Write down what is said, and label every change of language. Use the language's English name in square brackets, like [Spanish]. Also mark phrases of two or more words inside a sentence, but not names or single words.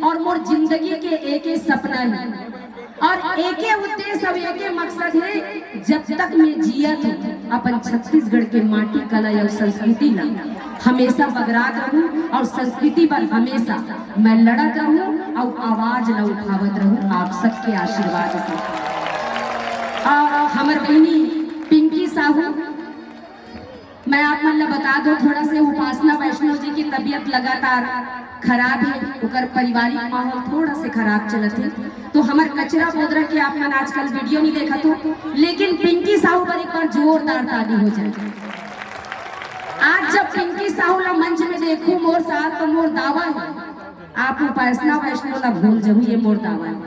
[Chhattisgarhi] और मोर जिंदगी के एक सपना है और एक उद्देश्य और एक मकसद है जब तक मैं जियत हूँ अपन छत्तीसगढ़ के माटी कला और संस्कृति ला हमेशा बगरात रहूं और संस्कृति पर हमेशा मैं लड़त रहूं और आवाज न उठावत रहूं आप सबके आशीर्वाद से। हमर बहनी पिंकी साहू मैं आप मन बता दो थोड़ा से उपासना वैष्णव जी की तबीयत लगातार खराब है उकर पारिवारिक माहौल थोड़ा से खराब चलत है तो हमार कचरा बोदरा के आप मन आजकल वीडियो नहीं देखा तो लेकिन पिंकी साहू पर एक बार जोरदार ताली हो जाए। आज जब पिंकी साहू ला मंच में देखूं मोर साथ तो मोर दावा है आप उपासना वैष्णव ला भूल जाऊ ये मोर दावा है।